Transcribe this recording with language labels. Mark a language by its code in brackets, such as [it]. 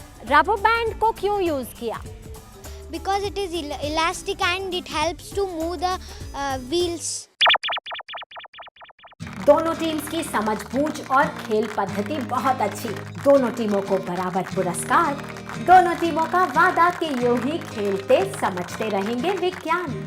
[hi] Rubber band को क्यों use किया? [en] Because it is elastic and it helps to move the wheels. [hi] दोनों teams की समझबूझ और खेल पद्धति बहुत अच्छी। दोनों टीमों को बराबर पुरस्कार। दोनों टीमों का वादा कि यूं ही खेलते समझते रहेंगे विज्ञान।